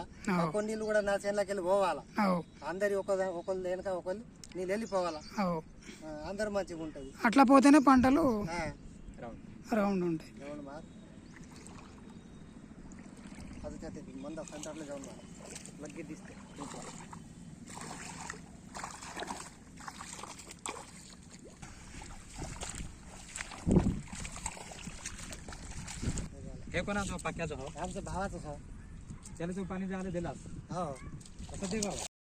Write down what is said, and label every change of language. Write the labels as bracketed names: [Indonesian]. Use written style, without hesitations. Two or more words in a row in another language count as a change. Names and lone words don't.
[Telugu] పక్కన నీళ్ళు కూడా నా చేనులోకి వెళ్ళి పోవాలా. అందరి ఒకళ్ళు వెనక ఒకళ్ళు నీళ్ళు వెళ్ళిపోవాలా, అందరు మంచిగా ఉంటది. అట్లా పోతేనే పంటలు రౌండ్ ఉంటాయి. అది మంద సెంటర్లో ఉన్నా లగ్గి తీస్తే [Marathi] हे कोणाचं पक्क्याचं हो? आमच्या भावाचं हो. त्याला तू पाणी द्यायला दिलास? हो. कसं दे बाबा?